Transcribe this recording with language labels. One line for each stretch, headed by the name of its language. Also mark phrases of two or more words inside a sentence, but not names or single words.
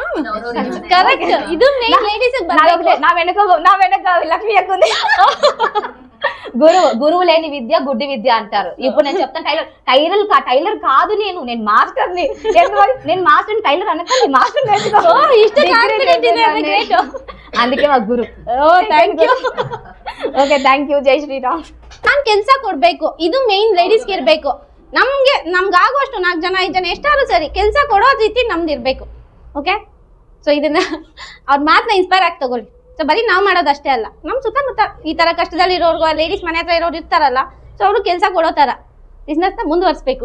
Telugu: కరెక్ట్, ఇది నా వెనక లక్ష్మి అక్క ఉంది. గురువు లేని విద్య గుడ్డి విద్య అంటారు. ఇప్పుడు నేను చెప్తాను, టైలర్ కాదు, నేను మాస్టర్ని. నేను
English: master tailor
Telugu: అనక మాస్టర్ నేర్చుకో, అందుకే మా ಗುರು.
Kannada: ಓಕೆ
English: thank you,
Kannada: ಜೈ ಶ್ರೀರಾಮ್. ನಾನು ಕೆಲಸ ಕೊಡ್ಬೇಕು, ಇದು ಮೇನ್ ಲೇಡೀಸ್ಗೆ ಇರಬೇಕು. ನಮ್ಗಾಗುವಷ್ಟು 4 ಜನ 5 ಜನ ಎಷ್ಟಾದ್ರೂ ಸರಿ ಕೆಲಸ ಕೊಡೋ ರೀತಿ ನಮ್ದು ಇರಬೇಕು. ಓಕೆ, ಸೊ ಇದನ್ನ ಅವ್ರ ಮಾತನ್ನ ಇನ್ಸ್ಪೈರ್ ಆಗಿ ತಗೊಳ್ಳಿ. ಸೊ ಬರೀ ನಾವು ಮಾಡೋದಷ್ಟೇ ಅಲ್ಲ, ನಮ್ಮ ಸುತ್ತಮುತ್ತ ಈ ತರ ಕಷ್ಟದಲ್ಲಿ ಇರೋರ್ಗು, ಲೇಡೀಸ್ ಮನೆ ಹತ್ರ ಇರೋರು ಇರ್ತಾರಲ್ಲ, ಸೊ ಅವರು ಕೆಲಸ ಕೊಡೋ ತರ ಬಿಸ್ನೆಸ್ ನ ಮುಂದುವರಿಸಬೇಕು.